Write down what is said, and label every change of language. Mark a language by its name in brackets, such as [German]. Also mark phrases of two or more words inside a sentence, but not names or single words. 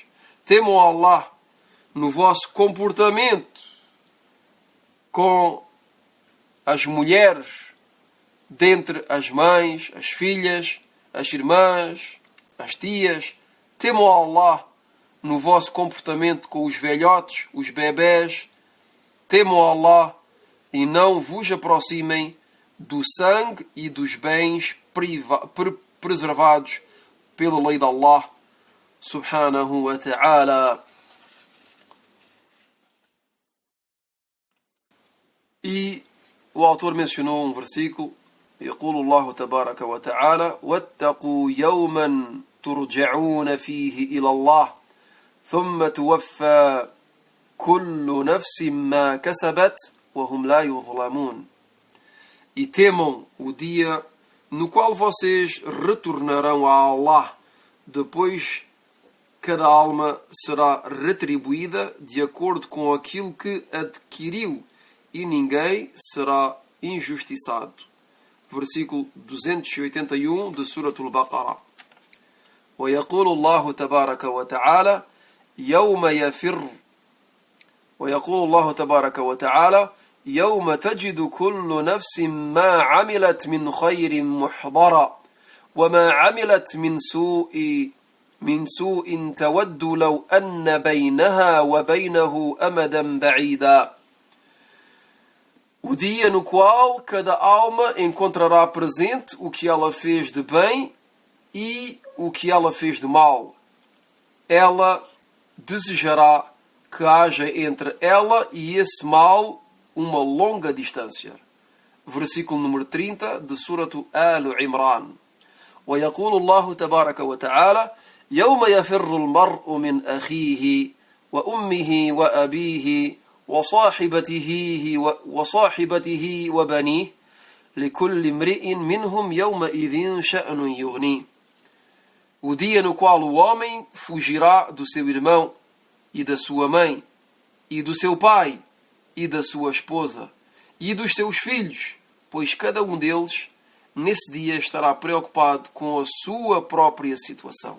[Portuguese] Temam Allah no vosso comportamento com as mulheres, dentre as mães, as filhas, as irmãs, as tias. Temam Allah no vosso comportamento com os velhotes, os bebés. Temam Allah e não vos aproximem do sangue e dos bens preservados pela lei de Allah [Arabic] سبحانه وتعالى. [Portuguese] E o autor mencionou um versículo, [Arabic] يقول الله تبارك وتعالى واتقوا يوما ترجعون فيه إلى الله ثم توفى كل نفس ما كسبت وهم لا يظلمون. [Portuguese] E temam o dia no qual vocês retornarão a Allah, depois cada alma será retribuída de acordo com aquilo que adquiriu e ninguém será injustiçado. Versículo 281 de Surat al-Baqarah. [Arabic] ويقول الله تبارك وتعالى يوم يفر ويقول الله تبارك وتعالى يوم تجد كل نفس ما عملت من خير محضرا وما عملت من سوء تود لو أن بينها وبينه أمدا بعيدا. [Portuguese] O dia no qual cada alma encontrará presente o que ela fez de bem e o que ela fez de mal. Ela desejará que haja entre ela e esse mal uma longa distância. Versículo número 30 de Surah Al-Imran. [Arabic] ويقول الله تبارك وتعالى يوم يفر المرء من أخيه وأمه وأبيه وصاحبته وبنيه لكل امرئ منهم يومئذ شأن يغنيه. [Portuguese] O dia no qual o homem fugirá do seu irmão e da sua mãe e do seu pai e da sua esposa e dos seus filhos, pois cada um deles nesse dia estará preocupado com a sua própria situação.